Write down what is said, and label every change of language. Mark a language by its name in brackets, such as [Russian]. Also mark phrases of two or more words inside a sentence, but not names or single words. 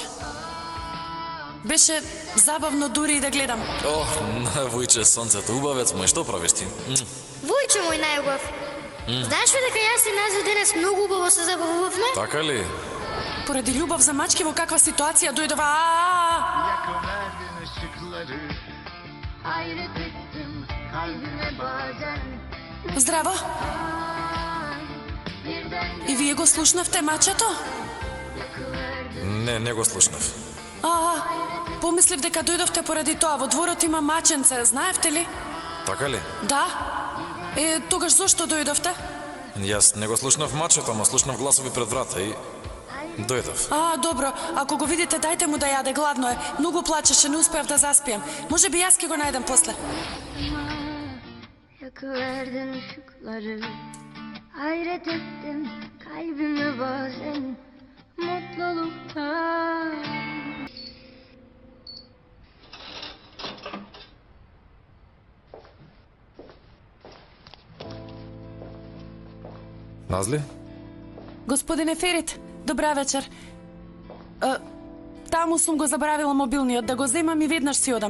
[Macedonian] Беше забавно дури и да гледам. Ох, Вујче, сонцето, убавец мој, што правиш ти? Војче мој најубав. Знаеш ли дека јас и Назли денес многу убаво се забавувавме? Така ли? Поради љубов за мачки во каква ситуација дојдова. [Turkish] yakıverdin ışıkları. Hayret ettim kalbime bazen. [Macedonian] Здраво. И вие го слушнавте мачето? Не го слушнав. Помислив дека дојдовте поради тоа. Во дворот има маченце, знаевте ли? Така ли? Да. Тогаш зошто дојдовте? Јас не го слушнав мачето, ама слушнав гласови пред врата и дојдов. Добро. Ако го видите, дајте му да јаде, гладно е. Многу плачеше, не успеав да заспијам. Може би јас ќе го најдем после. [Turkish] Yakıverdin ışıkları. Hayret ettim kalbime bazen. Mutluluktan. [Macedonian] Назли? Господине Ферит, добра вечер. Таму сум го забравила мобилниот, да го земам и веднаш си одам.